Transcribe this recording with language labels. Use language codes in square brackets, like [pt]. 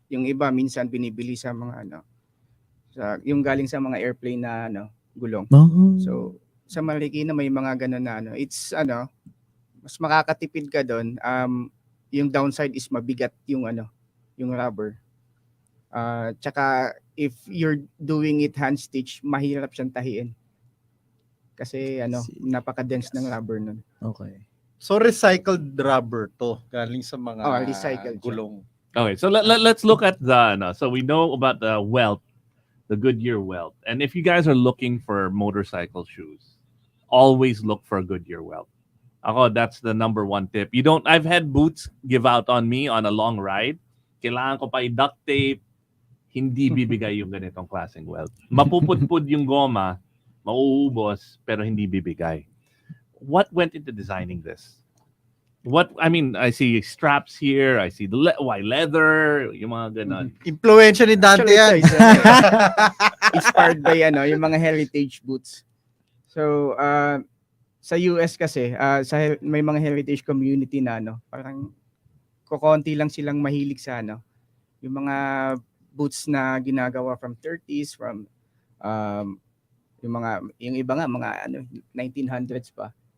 [tl] Yung iba minsan binibili sa mga yung galing sa mga airplane na gulong. So sa maliki na may mga ganun na it's mas makakatipid ka doon. Yung downside is mabigat yung yung rubber. [en] Tsaka if you're doing it hand stitch, [tl] mahirap siyang tahiin. Kasi napaka-dense ng rubber nun. [en] Okay. [tl] So recycled rubber to, galing sa mga Recycled siya. gulong. [en] Okay, so let's look at so we know about the welt, the Goodyear welt. And if you guys are looking for motorcycle shoes, always look for a Goodyear welt. That's the number one tip. I've had boots give out on me on a long ride. [tl] Kailangan ko pa i-duct tape. Hindi bibigay yung ganitong klaseng welt. Mapupudpud yung goma, mauubos, pero hindi bibigay. [en] What went into designing this? I see straps here. I see the leather, [tl] yung mga ganon. Influensya ni Dante yan. [en] Actually, inspired by yung mga heritage boots. [tl] So sa US kasi may mga heritage community na parang kokonti lang silang mahilig sa yung mga boots na ginagawa from 30s, from yung iba nga mga 1900s pa.